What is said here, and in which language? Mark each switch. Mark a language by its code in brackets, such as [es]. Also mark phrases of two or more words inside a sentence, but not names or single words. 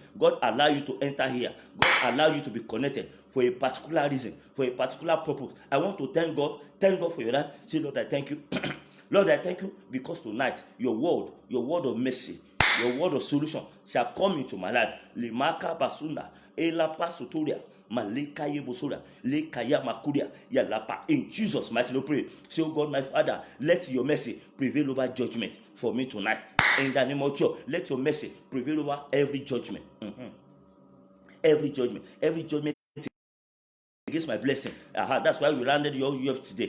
[en] God allows you to enter here. God allows you to be connected for a particular reason, for a particular purpose. I want to thank God. Thank God for your life. Say, Lord, I thank you. Lord, I thank you because tonight, your word of mercy, your word of solution shall come into my life. Limaka basunda. Elapa sotoria. Malekaye bosora. Lekaya makuria. Yalapa. In Jesus' mighty name, pray. Say, oh God, my Father, let your mercy prevail over judgment for me tonight. In the name of Jesus, let your mercy prevail over every judgment. Every judgment against my blessing. That's why we landed you up today.